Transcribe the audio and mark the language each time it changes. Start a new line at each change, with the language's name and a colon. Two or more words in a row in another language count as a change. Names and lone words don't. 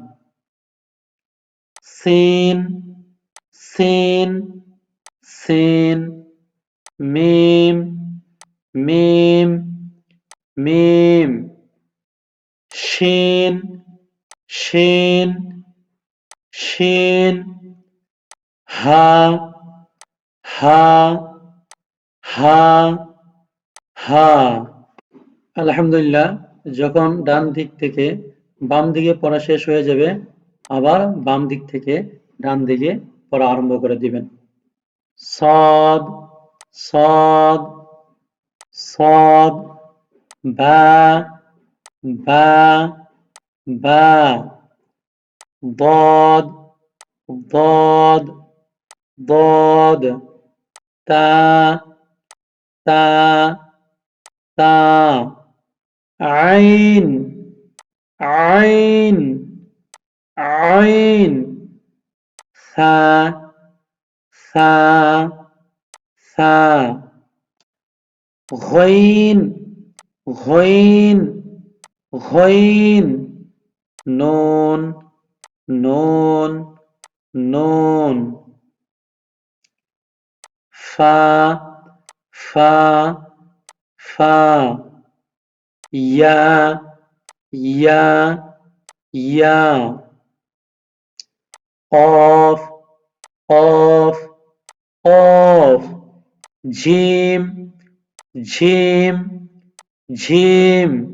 Arabic: سين سين سين ميم ميم ميم شين شين شين حا حا حا حا.
Bangla: আলহামদুলিল্লাহ, যখন ডান দিক থেকে বাম দিকে পড়া শেষ হয়ে যাবে, আবার বাম দিক থেকে ডান দিকে পড়া আরম্ভ করে দিবেন।
Arabic: صاد صاد صاد با با با ضاد ضاد ضاد تا تا تا عين عين عين ثا ثا ثا غين غين غين نون نون نون فا فا فا يا يا يا قاف قاف قاف جيم جيم جيم